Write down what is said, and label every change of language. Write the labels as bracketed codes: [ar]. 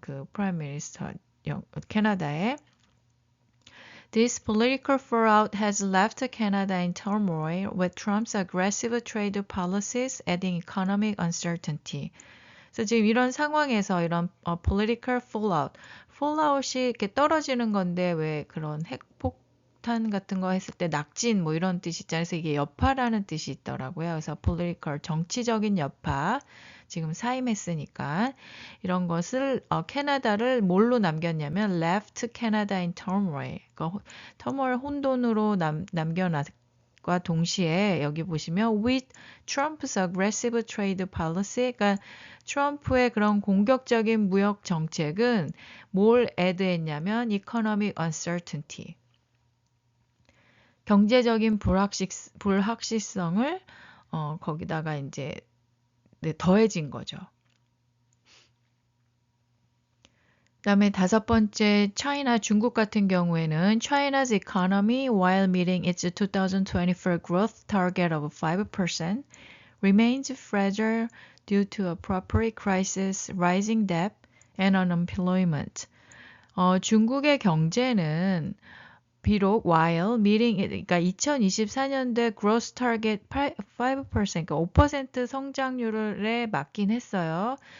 [ko] 그 프라임 미니스터 캐나다에 [en] This political fallout has left Canada in turmoil with Trump's aggressive trade policies adding economic uncertainty. [ko] 그래서 지금 이런 상황에서 이런 [en] political fallout [ko] 이 이렇게 떨어지는 건데 왜 그런 핵폭탄 같은 거 했을 때 낙진 뭐 이런 뜻이 있잖아요. 그래서 이게 여파라는 뜻이 있더라고요. 그래서 political 정치적인 여파 지금 사임했으니까 이런 것을 캐나다를 뭘로 남겼냐면 [en] left Canada in turmoil. [ko] 그러니까 turmoil 혼돈으로 남겨놨과 동시에 여기 보시면 [en] with Trump's aggressive trade policy, [ko] 그러니까 트럼프의 그런 공격적인 무역 정책은 뭘 애드했냐면 [en] economic uncertainty. [ko] 경제적인 불확실성을 거기다가 이제 더해진 거죠. 그다음에 다섯 번째 중국 같은 경우에는 [en] China's economy while meeting its 2024 growth target of 5% remains fragile due to a property crisis, rising debt, and unemployment. [ko] 중국의 경제는 비록 [en] while meeting [ko] 그러니까 2024년도에 [en] growth target [ko] 5% 그러니까 5% 성장률에 맞긴 했어요.